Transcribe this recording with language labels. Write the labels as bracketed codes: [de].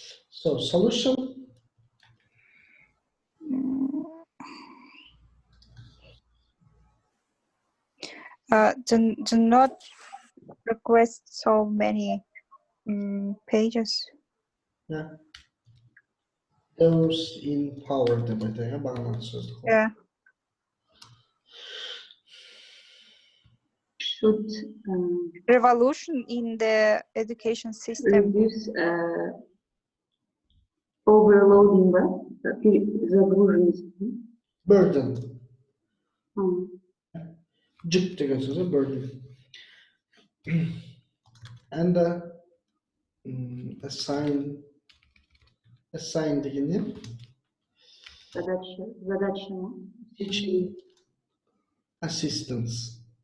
[en] So, solution? Do not request so many pages. Yeah. [kk] Those in power деп айтайық, бағана сөзді. [en] Yeah. Should Revolution in the education system. reduce overloading, загруженность. Burden. [kk] Жүк деген сөз, burden. And assign деген не? [ru] Задача. [en] Teaching assistants.